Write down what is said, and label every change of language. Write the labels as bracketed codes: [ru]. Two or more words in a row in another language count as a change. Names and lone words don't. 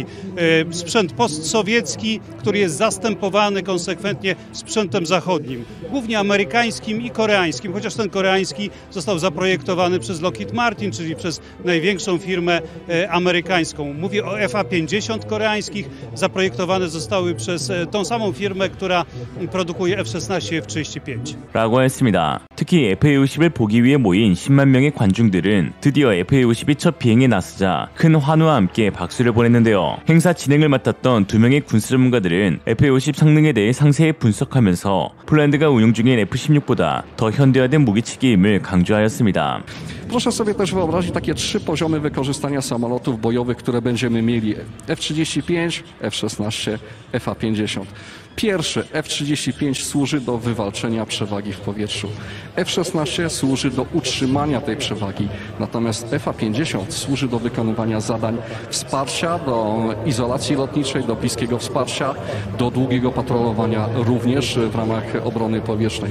[pl] Sprzęt postsowiecki, który jest zastępowany konsekwentnie sprzętem zachodnim, głównie amerykańskim i koreańskim, chociaż ten koreański został zaprojektowany przez Lockheed Martin, czyli przez największą firmę amerykańską. Mówię o FA-50 koreańskich, zaprojektowane zostały przez tą samą firmę, która produkuje F-16 i F-35. [ko] 라고 했습니다. 특히 FA-50을 보기 위해 모인 10만 명의 관중들은 드디어 FA-50이 첫 비행에 나서자 큰 환호와 함께 박수를 보냈는데요. 행사 진행을 맡았던 두 명의 군사 전문가들은 FA-50 성능에 대해 상세히 분석하면서 폴란드가 운용 중인 F-16보다 더 현대화된 무기체계임을 강조하였습니다. [pl] Proszę sobie też wyobrazić takie 3 poziomy wykorzystania samolotów bojowych, które będziemy mieli. F-35, F-16, FA-50. Pierwszy, F-35, służy do wywalczenia przewagi w powietrzu. F-16 służy do utrzymania tej przewagi. Natomiast FA-50 służy do wykonywania zadań wsparcia, do izolacji lotniczej, do bliskiego wsparcia, do długiego patrolowania również w ramach obrony powietrznej.